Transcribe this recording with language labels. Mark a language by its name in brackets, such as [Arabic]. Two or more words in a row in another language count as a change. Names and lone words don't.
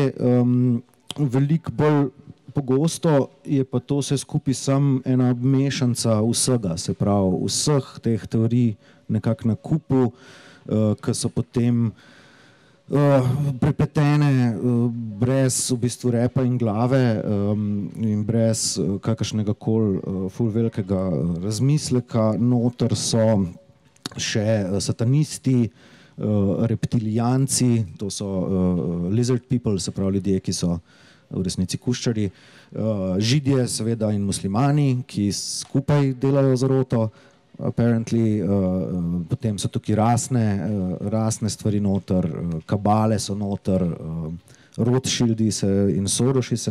[Slovenian] Veliko bolj pogosto je pa to vse skupaj samo ena mešanca vsega, se pravi vseh teh teorij nekako na kupu, ki so potem prepletene brez v bistvu repa in glave in brez kakršnega koli ful velikega razmisleka. Noter so še satanisti, reptilijanci, [English] to so lizard people, [Slovenian] se pravi ljudje, ki so v resnici kuščarji, židje seveda in muslimani, ki skupaj delajo zaroto, apparently, potem so tukaj rasne stvari noter, kabale so noter, Rothschildi in Soroši se